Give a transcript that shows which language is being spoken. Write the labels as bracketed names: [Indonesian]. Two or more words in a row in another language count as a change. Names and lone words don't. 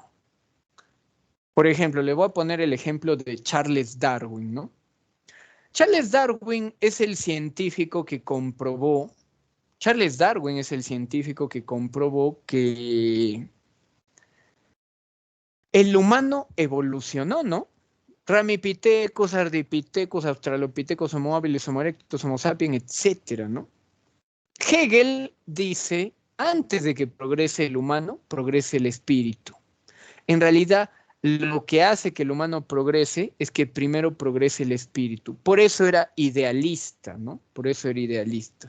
[Spanish] Por ejemplo, le voy a poner el ejemplo de Charles Darwin, ¿no? Charles Darwin es el científico que comprobó que el humano evolucionó, ¿no? Ramipithecus, Ardipithecus, Australopithecus, Homo habilis, Homo erectus, Homo sapiens, etcétera, ¿no? Hegel dice, antes de que progrese el humano, progrese el espíritu. En realidad, lo que hace que el humano progrese es que primero progrese el espíritu. Por eso era idealista, ¿no? Por eso era idealista.